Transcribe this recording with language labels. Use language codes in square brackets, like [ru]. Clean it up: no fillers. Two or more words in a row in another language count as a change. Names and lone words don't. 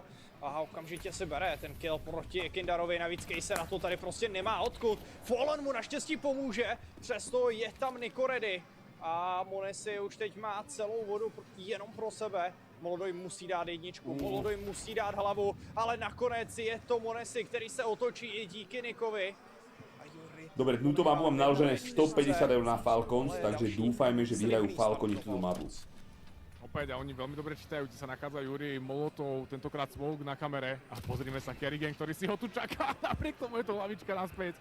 [cs] Aha, okamžitě si bere ten kill proti Kindarovi, navíc Kejse na to tady prostě nemá odkud. Fallen mu naštěstí pomůže, přesto je tam Niko ready. A Monesi už teď má celou vodu jenom pro sebe. Molodoj musí dát jedničku, Molodoj musí dát hlavu, ale nakonec je to Monesi, který se otočí i díky Nikovi. [sk] Dobre, túto mapu mám naložené 150 € na Falcons, takže dúfajme, že vyhrajú Falconi túto mapu. Opäť, a oni veľmi dobre čítajú, kde sa nachádza Juri, Molotov, tentokrát smoke na kamere. A pozrime sa, Kerrigan, ktorý si ho tu čaká, napriek tomu je to hlavička naspäť.